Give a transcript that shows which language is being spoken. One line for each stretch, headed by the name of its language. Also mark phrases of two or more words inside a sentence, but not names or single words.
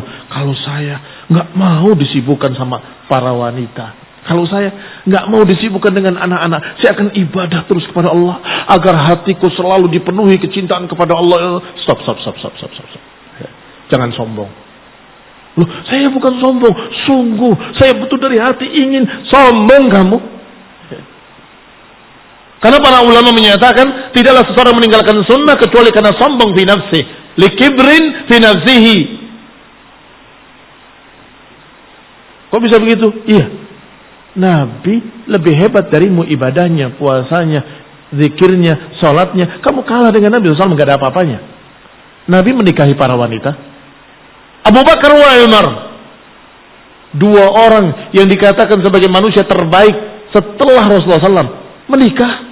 Indonesian: Kalau saya nggak mau disibukkan sama para wanita, kalau saya nggak mau disibukkan dengan anak-anak, saya akan ibadah terus kepada Allah agar hatiku selalu dipenuhi kecintaan kepada Allah. Stop. Jangan sombong. Loh, saya bukan sombong, sungguh saya betul dari hati ingin. Sombong kamu. Karena para ulama menyatakan tidaklah seseorang meninggalkan sunnah kecuali karena sombong
Arabic: في نفسي لكبر في نفسه.
Indonesian: Kok bisa begitu? Iya, Nabi lebih hebat darimu ibadahnya, puasanya, zikirnya, sholatnya. Kamu kalah dengan Nabi SAW, nggak ada apa-apanya. Nabi menikahi para wanita. Abu Bakar wa Umar, dua orang yang dikatakan sebagai manusia terbaik setelah Rasulullah SAW, menikah.